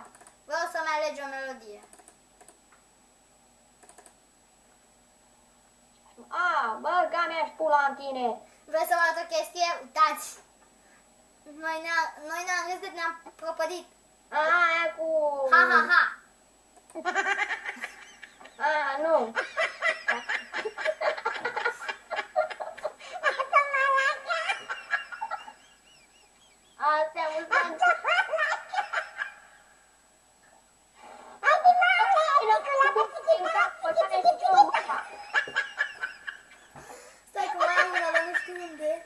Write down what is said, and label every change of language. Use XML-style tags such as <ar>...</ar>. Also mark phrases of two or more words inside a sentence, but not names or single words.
<ro>vreau să-mi alegi o melodie. A, bă, ga mea și pula în tine. Vrei să vă arăt o chestie? Uitați! Noi ne-am râs de ne-am prăpădit. A, aia cu... Ha, ha, ha! A, nu. Asta am văzut. Stai că mai am una, dar nu știu unde.</ro>